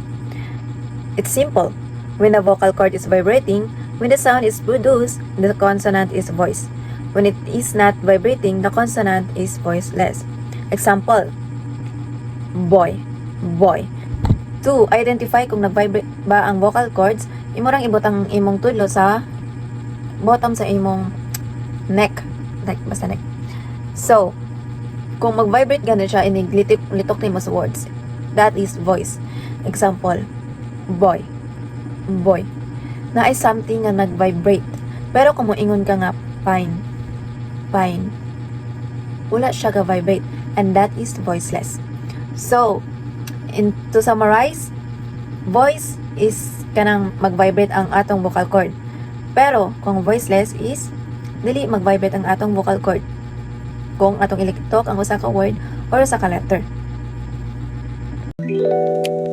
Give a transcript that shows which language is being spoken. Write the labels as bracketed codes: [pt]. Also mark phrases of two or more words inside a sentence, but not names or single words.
[en] It's simple. When the vocal cord is vibrating, when the sound is produced, the consonant is voiced. When it is not vibrating, the consonant is voiceless. Example, boy, boy. To identify [ceb] kung nag-vibrate ba ang [en] vocal cords, [ceb] imo rang ibot ang imong tudlo sa bottom sa imong neck, basta neck. So, kung mag-vibrate gano'n siya, litok nimo sa words, [en] that is voice. Example, boy, boy. [ceb] Na ay something nga nag-vibrate. Pero kung moingon ka nga, [en] fine, fine, [ceb] wala siya ga-vibrate, [en] and that is voiceless. So, to summarize, voice is [ceb] kanang mag-vibrate ang atong [en] vocal cord. [ceb] Pero, kung voiceless is, dili mag-vibrate ang atong vocal cord kung atong ilitok ang usa ka word or usa ka letter.